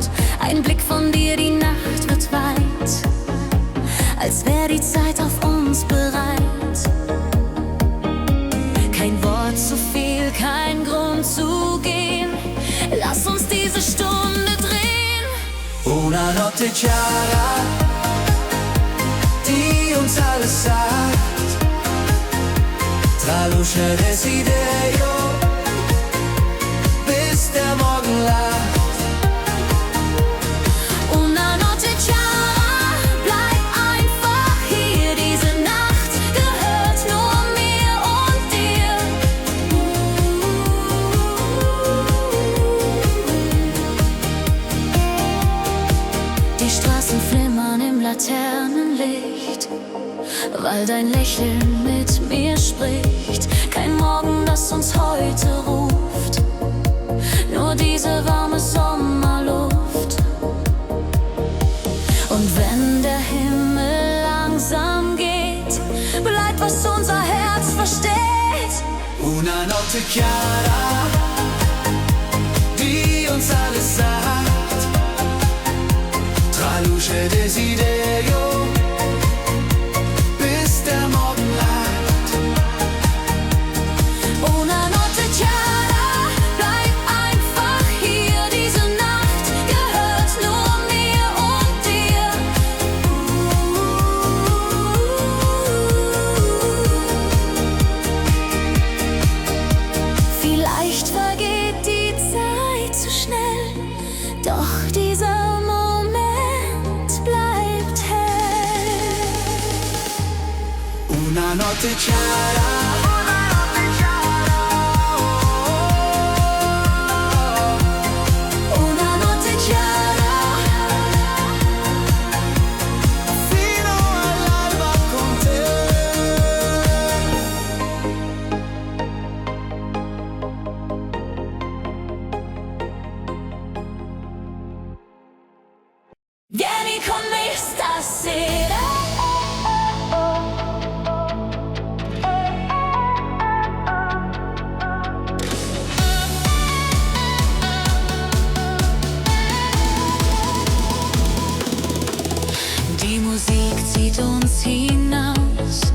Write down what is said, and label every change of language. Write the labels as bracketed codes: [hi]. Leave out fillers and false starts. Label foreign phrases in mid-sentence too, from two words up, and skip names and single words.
[de] Ein Blick von dir, die Nacht wird weit, als wäre die Zeit auf uns bereit. Kein Wort zu viel, kein Grund zu gehen. Lass uns diese Stunde drehen. [it] Una notte chiara, [de] die uns alles sagt. [it] Tra luce e desiderio, [de] bis der Morgen lacht. [it] Una notte chiara, [de] bleib einfach hier. Diese Nacht gehört nur mir und dir. Die Straßen flimmern im Laternenlicht, weil dein Lächeln mit mir spricht. Kein Morgen, das uns heute ruft, nur diese warme Sommerluft. Und wenn der Himmel langsam geht, bleibt, was unser Herz versteht. [it] Una notte chiara, [de] die uns alles sagt. [it] Tra luce e desiderio, [de] bis der Morgen lacht. [it] Una notte chiara, [de] bleib einfach hier. Diese Nacht gehört nur mir und dir. Vielleicht vergeht die Zeit zu schnell, doch dieser Moment bleibt hell. [it] Una notte chiara, Una notte chiara, fino all'alba con te. vieni con me stasera. [de] Die Musik zieht uns hinaus.